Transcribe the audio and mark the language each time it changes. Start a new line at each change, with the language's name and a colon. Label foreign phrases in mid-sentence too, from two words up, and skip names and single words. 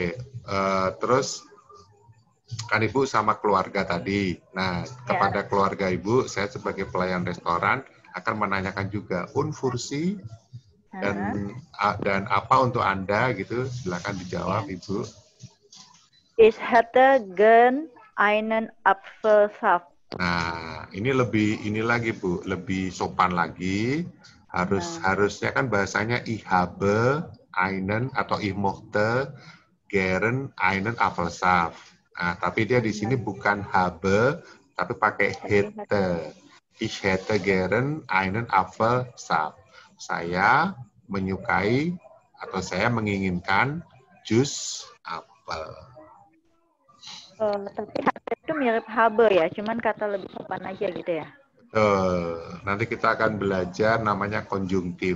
Indonesian: Terus kan Ibu sama keluarga tadi. Nah, kepada keluarga Ibu, saya sebagai pelayan restoran akan menanyakan juga unfursi dan apa untuk Anda gitu. Silakan dijawab Ibu.
German: Ich hätte gern einen Apfelsaft.
Indonesian: Nah, ini lagi Bu, lebih sopan lagi. Harusnya kan bahasanya
German: ich habe einen
Indonesian: atau
German: ich möchte gern einen Apfelsaft.
Indonesian: Nah, tapi dia di sini bukan habe, tapi pakai hätte.
German: Ich hätte gern einen Apfelsaft.
Indonesian: Saya menyukai atau saya menginginkan jus apel. Tapi itu mirip habe ya, cuman kata lebih sopan aja gitu ya. Nanti kita akan belajar namanya konjungtif.